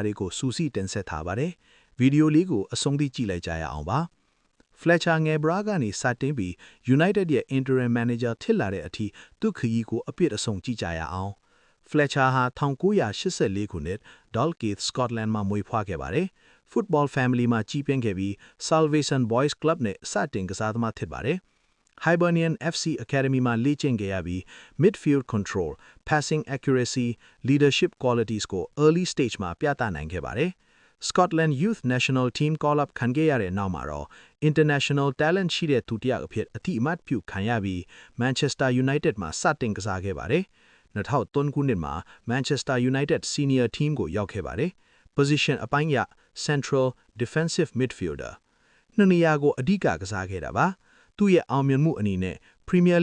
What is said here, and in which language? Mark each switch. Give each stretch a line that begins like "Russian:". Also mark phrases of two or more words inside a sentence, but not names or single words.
Burmese: တွေကိုစူးစီးတင်ဆက်ထားပါတယ်။ဗီဒီယိုလေးကိုအဆုံးထိကြည့်လိုက်ကြရအောင်ပါ။ Fletcher ငယ်ဘရာကနေစတင်ပြီး United ရဲ့
English: interim manager
Burmese: ဖြစ်လာတဲ့အထိသူ့ခရီးကိုအပြည့်အစုံကြည့်ကြရအောင်။ Fletcher ဟာ1984ခုနှစ် Dalkeith Scotland မှာမွေးဖွားခဲ့ပါတယ်။
English: Football family
Burmese: မှာကြီးပြင်းခဲ့ပြီး Salvation Boys Club နဲ့စတင်ကစားသမားဖြစ်ပါတယ်။ Hibernian FC Academy မှာလေ့ကျင့်ခဲ့ရပြီး
English: midfield control, passing accuracy, leadership qualities
Burmese: ကို
English: early stage
Burmese: မှာပြသနိုင်ခဲ့ပါတယ်။ Scotland Youth National Team
English: call up
Burmese: ခံခဲ့ရတဲ့နောက်မှာတော့
English: international talent
Burmese: ရှိတဲ့သူတစ်ယောက်အဖြစ်အတိအမှတ်ပြုခံရပြီး Manchester United မှာစတင်ကစားခဲ့ပါတယ်။ 2003ခုနှစ်မှာ Manchester United Senior Team ကိုရောက်ခဲ့ပါတယ်။ Position အပိုင်းအရ
English: Central Defensive Midfielder
Burmese: နှစ်နေရာကိုအဓိကကစားခဲ့တာပါ။သူ့ရဲ့အောင်မြင်မှုအနေနဲ့ Premier